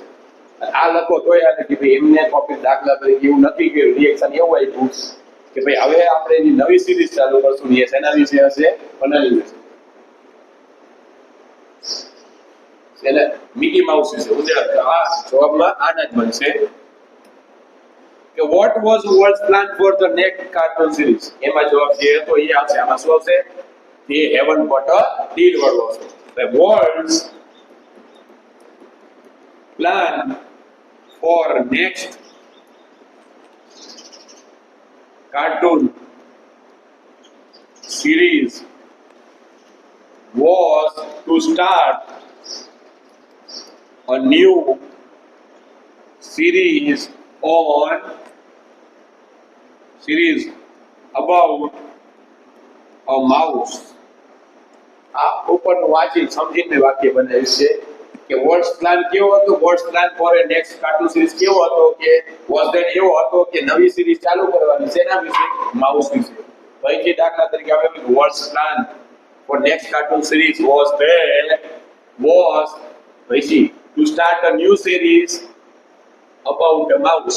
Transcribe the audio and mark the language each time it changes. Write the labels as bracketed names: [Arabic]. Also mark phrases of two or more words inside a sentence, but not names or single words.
[Gujarati] આ લખો તોય આને કે ભાઈ એમને કોપી દાખલા તરીકે એવું નથી કે રિએક્શન એવું આપ્યું કે ભાઈ હવે આપણે એની નવી સિરીઝ ચાલુ કરશું. એ એના વિશે હશે બનાવી દેશે એટલે મિકી માઉસ વિશે ઉદાહરણ. આ જવાબમાં આના જ બનશે કે [English] what was Walt's plan for the next cartoon series? [Gujarati] એમાં જવાબ જે હતો એ આવશે. આમાં શું આવશે? [English] they haven't got a deal [Gujarati] વાળો આવશે. [English] Walt's plan for next cartoon series was to start a new series about a mouse. [Gujarati] આ ઉપરનું વાંચી સમજીને વાક્ય બનાવ્યું છે કે [English] Walt's plan [Gujarati] કેવો હતો? [English] Walt's plan for a next cartoon series [Gujarati] કેવો હતો? કે [English] was that [Gujarati] એવો હતો કે નવી સિરીઝ ચાલુ કરવાની છે એના વિશે, માઉસ વિશે. પછી દાખલા તરીકે આપણે [English] Walt's plan for next cartoon series was પછી to start a new series about a mouse.